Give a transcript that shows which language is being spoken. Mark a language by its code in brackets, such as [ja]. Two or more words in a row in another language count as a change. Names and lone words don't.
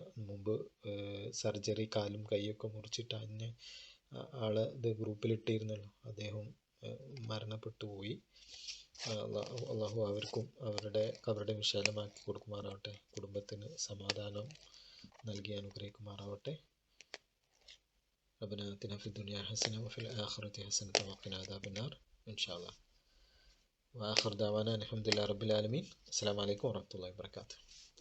[ml] മുമ്പ് സർജറി കാലും കൈയൊക്കെ മുറിച്ചിട്ട് അന്നെ ആളെ ഇത് ഗ്രൂപ്പിലിട്ടിരുന്നല്ലോ, അദ്ദേഹം മരണപ്പെട്ടു പോയി. അള്ളാഹു അവർക്കും അവരുടെ ഖബറിടം വിശാലമാക്കി കൊടുക്കുമാറാവട്ടെ. കുടുംബത്തിന് സമാധാനം നൽകി അനുഗ്രഹിക്കുമാറാവട്ടെ. [ar] ربنا آتنا في الدنيا حسنة وفي الآخرة حسنة وقنا عذاب النار إن شاء الله. وآخر دعوانا الحمد لله رب العالمين. السلام عليكم ورحمة الله وبركاته.